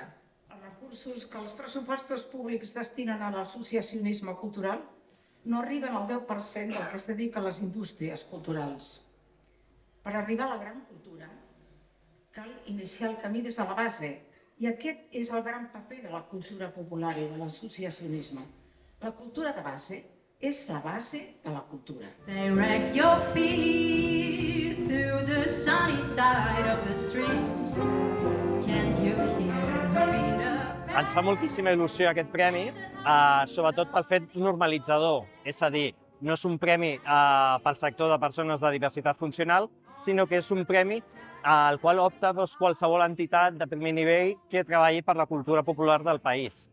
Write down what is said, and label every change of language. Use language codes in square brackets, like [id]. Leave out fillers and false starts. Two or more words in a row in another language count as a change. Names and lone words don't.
[ca] Els recursos que els pressupostos públics destinen a l'associacionisme cultural no arriben al 10% del que es dedica a les indústries culturals. Per arribar a la gran cultura, cal iniciar el camí des de la base, i aquest és el gran paper de la cultura popular i de l'associacionisme. La cultura de base és la base de la cultura. [en] Direct your feet to the sunny side of the street. Can't you hear the beat of... [ca] Ens fa moltíssima il·lusió aquest premi, sobretot pel fet normalitzador, és a dir, no és un premi pel sector de persones de diversitat funcional, sinó que és un premi al qual opta qualsevol entitat de primer nivell que treballi per la cultura popular del país.